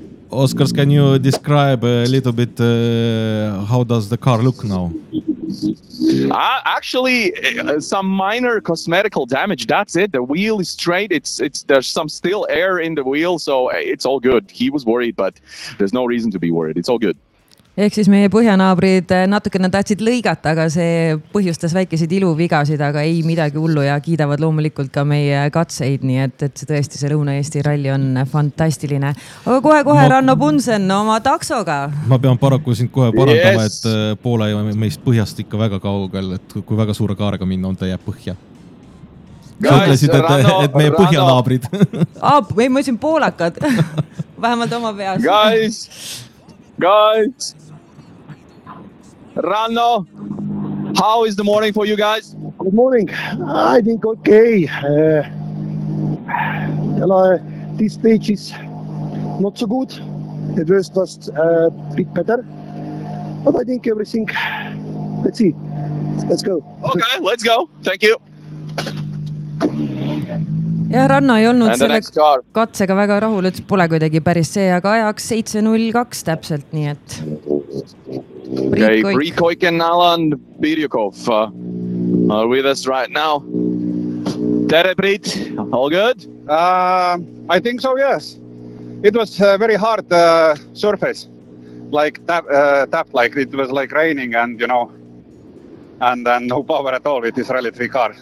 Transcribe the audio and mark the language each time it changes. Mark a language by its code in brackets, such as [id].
[en] Oscars, can you describe a little bit how does the car look now? Actually, some minor cosmetical damage. That's it. The wheel is straight. It's there's some still air in the wheel, so it's all good. He was worried, but there's no reason to be worried. It's all good. [et] Ehk siis meie põhjanaabrid natukene tahtsid lõigata, aga see põhjustas väikesed iluvigasid, aga ei midagi hullu ja kiidavad loomulikult ka meie katseid, nii et tõesti see Lõuna-Eesti ralli on fantastiline. Aga kohe Ranno Bunsen oma taksoga. Ma pean paraku siin kohe parandama, yes. Et poole meist põhjast ikka väga kaugel, et kui väga suure kaarega minna on, ta jääb põhja. Ütlesid, et meie põhjanaabrid. Ei, ma olisin poolakad. Vähemalt oma peas. [en] Guys, Ranno, how is the morning for you guys? Good morning. I think okay. This stage is not so good. The rest was a bit better. But I think everything... Let's see. Let's go. Okay, let's go. Thank you. [et] Ja Ranno ei olnud selle katsega väga rahul, et pole kuidagi päris see, aga ajaks 7.02 täpselt, nii et... [en] Okay, Brikoik and Alan Birjukov are with us right now. Tere, Brit, all good? I think so, yes. It was a very hard surface, like tap, like it was like raining and, you know, and no power at all with this rally 3 car.